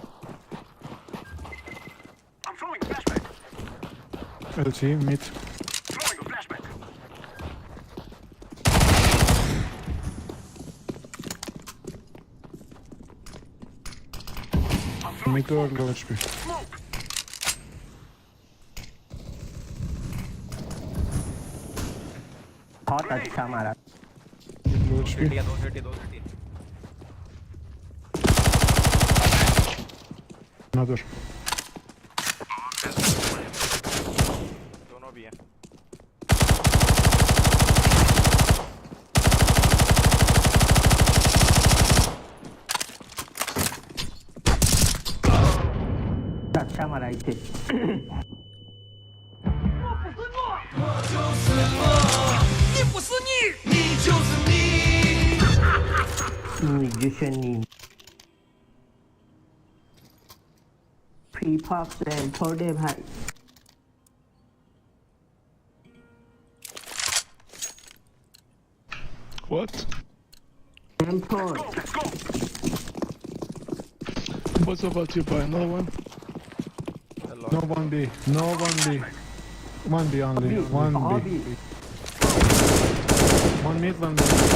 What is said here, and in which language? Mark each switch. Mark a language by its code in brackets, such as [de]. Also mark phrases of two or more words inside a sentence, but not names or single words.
[en] I'm throwing a flashback. LC mid. Throwing a flashback. I'm throwing Mid or low HP. smoke. [hi] बहुत अच्छा मारा। [en] Low HP. [hi] दो सिटी। [en] Another. [hi] दोनों भी हैं। अच्छा मारा इसे। [zh] 你就是你。 [hi] फ्री फॉक्स रैम छोड़े भाई। [en] What? [hi] रैम छोड़। [en] Let's go. What's about you, boy? Another one? No, one B. No, one B. One B only. One B. One mid, one B.